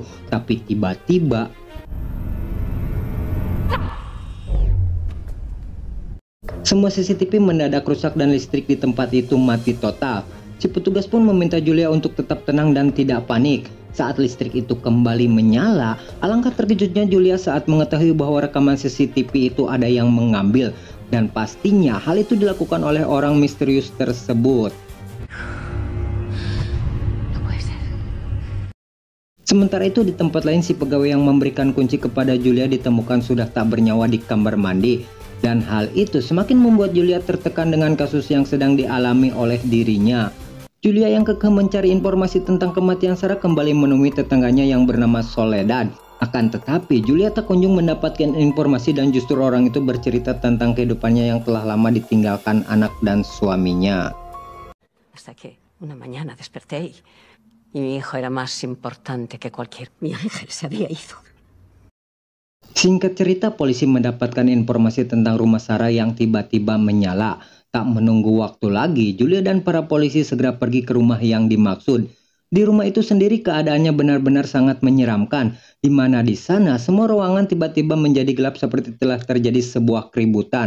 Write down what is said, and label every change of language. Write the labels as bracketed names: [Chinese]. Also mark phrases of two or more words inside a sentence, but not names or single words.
[Indonesian] Tapi tiba-tiba semua CCTV mendadak rusak dan listrik di tempat itu mati total. Si petugas pun meminta Julia untuk tetap tenang dan tidak panik. Saat listrik itu kembali menyala, alangkah terkejutnya Julia saat mengetahui bahwa rekaman CCTV itu ada yang mengambil. Dan pastinya hal itu dilakukan oleh orang misterius tersebut. [Spanish] No puede ser. [Indonesian] Sementara itu di tempat lain si pegawai yang memberikan kunci kepada Julia ditemukan sudah tak bernyawa di kamar mandi. Dan hal itu semakin membuat Julia tertekan dengan kasus yang sedang dialami oleh dirinya. Julia yang kekeh mencari informasi tentang kematian Sarah kembali menemui tetangganya yang bernama Soledad. Akan tetapi Julia tak kunjung mendapatkan informasi dan justru orang itu bercerita tentang kehidupannya yang telah lama ditinggalkan anak dan suaminya. [Spanish] Hasta que una mañana desperté y mi hijo era más importante que cualquier... Mi ángel se había ido. [Indonesian] Singkat cerita, polisi mendapatkan informasi tentang rumah Sarah yang tiba-tiba menyala. Tak menunggu waktu lagi, Julia dan para polisi segera pergi ke rumah yang dimaksud. Di rumah itu sendiri keadaannya benar-benar sangat menyeramkan, di mana di sana semua ruangan tiba-tiba menjadi gelap seperti telah terjadi sebuah keributan.